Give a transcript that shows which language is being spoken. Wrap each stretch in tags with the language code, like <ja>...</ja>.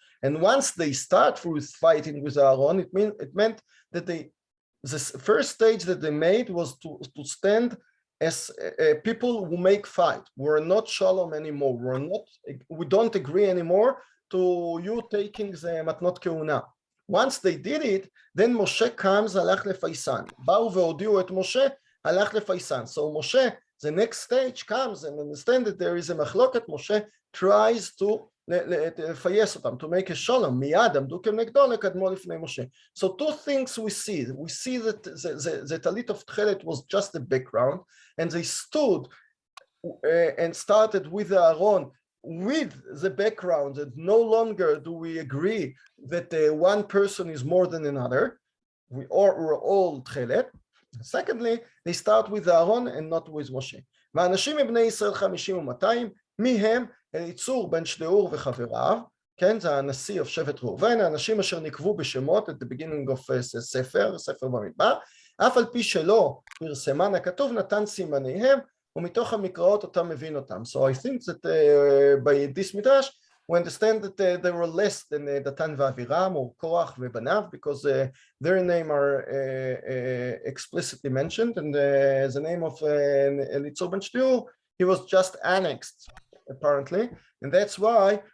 <en>And once they start with fighting with Aaron, it meant that the first stage that they made was to stand as people who make fight. We're not shalom anymore. We don't agree anymore to you taking the matnot keuna. Once they did it, then Moshe comes,</en> <he>הלך לפייסן. באו והודיעו את משה, הלך לפייסן.</he> <en>So Moshe, the next stage comes and understand that there is a מחלוקת. Moshe tries to</en> <he>לפייס אותם,</he> <en>to make a shalom.</en> <he>מיד עמדו כנגדו לקדמו לפני משה.</he> <en>So two things we see. We see that the talit of Tchelet was just the background, and they stood and started with Aaron with the background, and no longer do we agree that one person is more than another. We're all Tchelet. Secondly, they start with Aaron and not with Moshe.</en> <he>ואנשים מבני ישראל 50 ו200, מי הם? אליצור בן שדאור וחבריו, כן, זה הנשיא of שבט ראובן, האנשים אשר נקבו בשמות</he> <en>at the beginning of</en> <he>ספר במדבר, אף על פי שלא פרסמן הכתוב, נתן סימניהם, ומתוך המקראות אותם מבין אותם.</he> <en>So I think that by this midrash, we understand that they were less than דתן ואבירם or קורח ובניו, because their name are explicitly mentioned, and the name of אליצור בן שדאור, he was just annexed apparently, and that's why</en>